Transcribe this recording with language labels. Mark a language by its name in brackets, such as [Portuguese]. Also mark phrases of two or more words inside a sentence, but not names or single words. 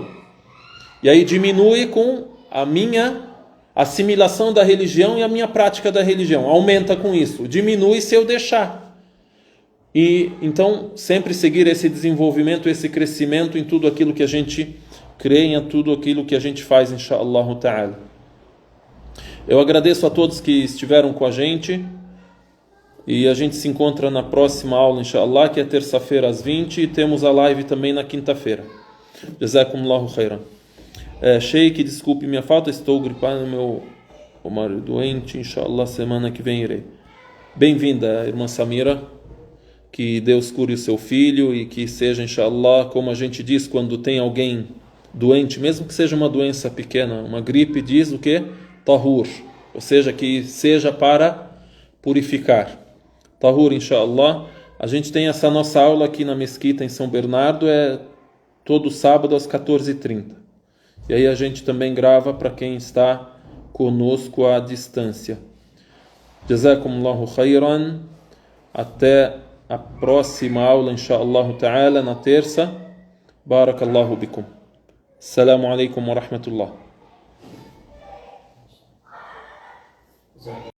[Portuguese] E aí diminui com a minha assimilação da religião e a minha prática da religião. Aumenta com isso. Diminui se eu deixar. E então sempre seguir esse desenvolvimento, esse crescimento em tudo aquilo que a gente crê, em tudo aquilo que a gente faz, [Arabic] إن شاء الله تعالى. [Portuguese] Eu agradeço a todos que estiveram com a gente e a gente se encontra na próxima aula, inshallah, que é terça-feira às 20, e temos a live também na quinta-feira. [Arabic] جزاكم الله خيرا. [Portuguese] Sheikh, desculpe minha falta, estou gripado, meu marido doente, inshallah, semana que vem irei. Bem-vinda, irmã Samira, que Deus cure o seu filho e que seja, inshallah, como a gente diz quando tem alguém doente, mesmo que seja uma doença pequena, uma gripe, diz o quê? Tahur, ou seja, que seja para purificar. [Arabic] طهور إن شاء الله. [Portuguese] A gente tem essa nossa aula aqui na mesquita em São Bernardo, todo sábado às 14h30. E aí a gente também grava para quem está conosco à distância. [Arabic] جزاكم الله خيرا. [Portuguese] Até a próxima aula, [Arabic] إن شاء الله تعالى, [Portuguese] na terça. [Arabic] بارك الله بكم. السلام عليكم ورحمة الله.